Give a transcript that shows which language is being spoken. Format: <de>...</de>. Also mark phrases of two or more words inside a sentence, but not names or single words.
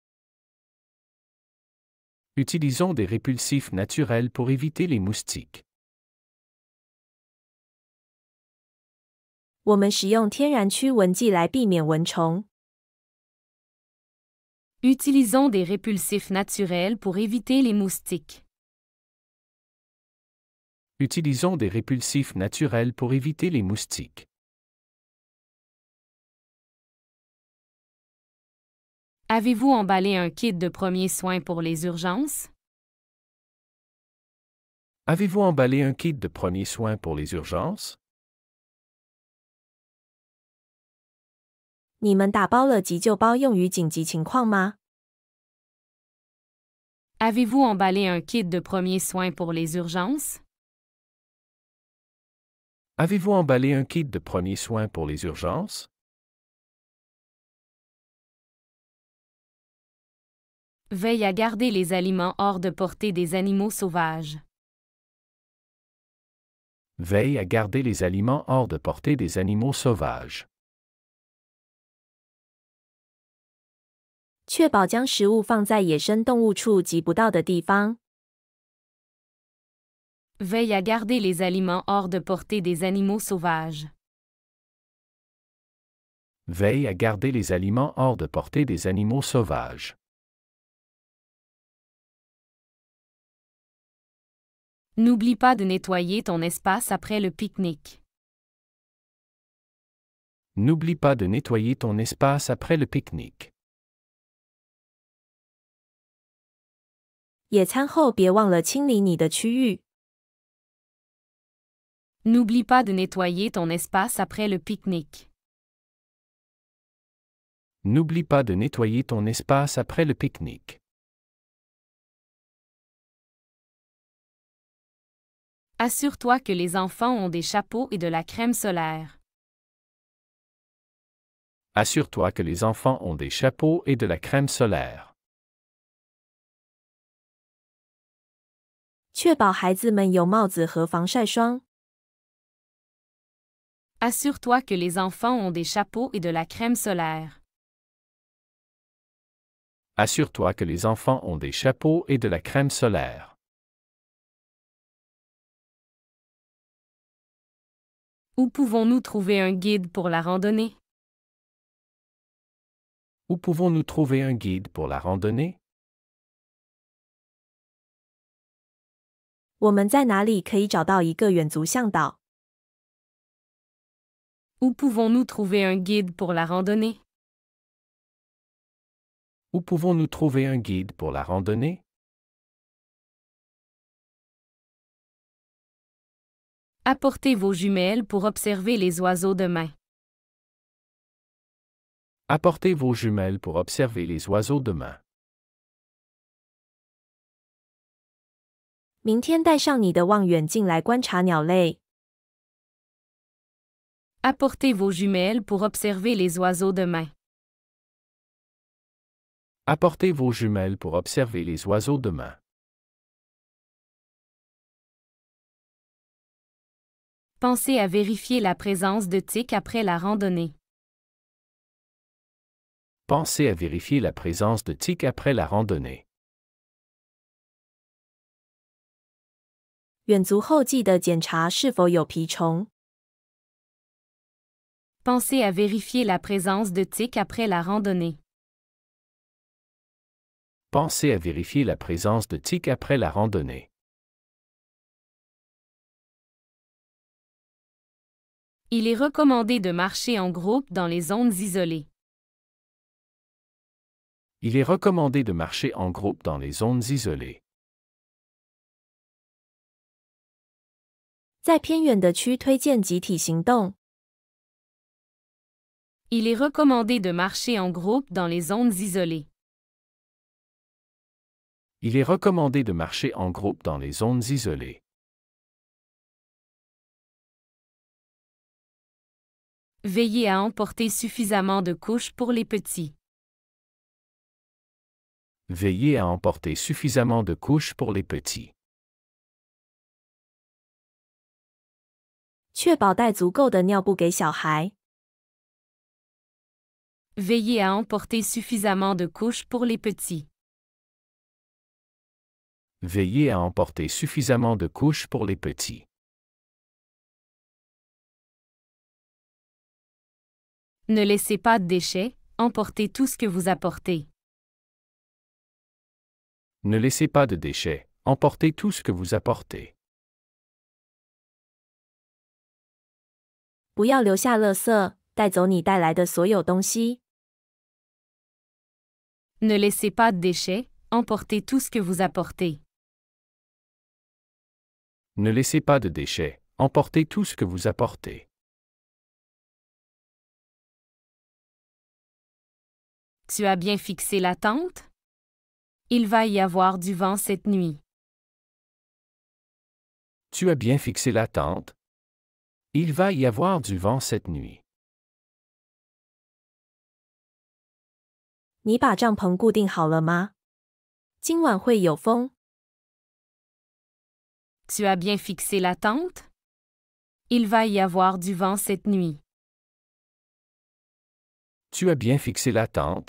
<fr>Utilisons des répulsifs naturels pour éviter les moustiques.</fr> <zh>我们使用天然驱蚊剂来避免蚊虫。</zh> <fr>Utilisons des répulsifs naturels pour éviter les moustiques. Utilisons des répulsifs naturels pour éviter les moustiques. Avez-vous emballé un kit de premiers soins pour les urgences? Avez-vous emballé un kit de premiers soins pour les urgences?</fr> <zh>你们打包了急救包用于紧急情况吗？</zh> <fr>Avez-vous emballé un kit de premiers soins pour les urgences? Avez-vous emballé un kit de premiers soins pour les urgences? Veille à garder les aliments hors de portée des animaux sauvages. Veille à garder les aliments hors de portée des animaux sauvages.</fr> <zh>确保将食物放在野生动物触及不到的地方。</zh> <fr>Veille à garder les aliments hors de portée des animaux sauvages. Veille à garder les aliments hors de portée des animaux sauvages. N'oublie pas de nettoyer ton espace après le pique-nique. N'oublie pas de nettoyer ton espace après le pique-nique.</fr> <zh>野餐后别忘了清理你的区域。</zh> <fr>N'oublie pas de nettoyer ton espace après le pique-nique. N'oublie pas de nettoyer ton espace après le pique-nique. Assure-toi que les enfants ont des chapeaux et de la crème solaire. Assure-toi que les enfants ont des chapeaux et de la crème solaire.</fr> <zh>确保孩子们有帽子和防晒霜。</zh> <fr>Assure-toi que les enfants ont des chapeaux et de la crème solaire. Assure-toi que les enfants ont des chapeaux et de la crème solaire. Où pouvons-nous trouver un guide pour la randonnée? Où pouvons-nous trouver un guide pour la randonnée?</fr> <zh>我们在哪里可以找到一个远足向导？</zh> <fr>Où pouvons-nous trouver un guide pour la randonnée? Où pouvons-nous trouver un guide pour la randonnée? Apportez vos jumelles pour observer les oiseaux demain. Apportez vos jumelles pour observer les oiseaux demain.</fr> <zh>明天带上你的望远镜来观察鸟类。</zh> <fr>Apportez vos jumelles pour observer les oiseaux demain. Apportez vos jumelles pour observer les oiseaux demain. Pensez à vérifier la présence de tiques après la randonnée. Pensez à vérifier la présence de tiques après la randonnée.</fr> <zh>远足后记得检查是否有蜱虫。</zh> <fr>Pensez à vérifier la présence de tiques après la randonnée. Pensez à vérifier la présence de tiques après la randonnée. Il est recommandé de marcher en groupe dans les zones isolées. Il est recommandé de marcher en groupe dans les zones isolées.</fr> <zh>在偏远的区推荐集体行动。</zh> <fr>Il est recommandé de marcher en groupe dans les zones isolées. Il est recommandé de marcher en groupe dans les zones isolées. Veillez à emporter suffisamment de couches pour les petits. Veillez à emporter suffisamment de couches pour les petits.</fr> <zh>确保带足够的尿布给小孩。</zh> <fr>Veillez à emporter suffisamment de couches pour les petits. Veillez à emporter suffisamment de couches pour les petits. Ne laissez pas de déchets, emportez tout ce que vous apportez. Ne laissez pas de déchets, emportez tout ce que vous apportez.</fr> <zh>不要留下垃圾，带走你带来的所有东西。</zh> <fr>Ne laissez pas de déchets, emportez tout ce que vous apportez. Ne laissez pas de déchets, emportez tout ce que vous apportez. Tu as bien fixé la tente? Il va y avoir du vent cette nuit. Tu as bien fixé la tente? Il va y avoir du vent cette nuit.</fr> <zh>你把帐篷固定好了吗？今晚会有风。</zh> <fr>Tu as bien fixé la tente? Il va y avoir du vent cette nuit. Tu as bien fixé la tente?</fr>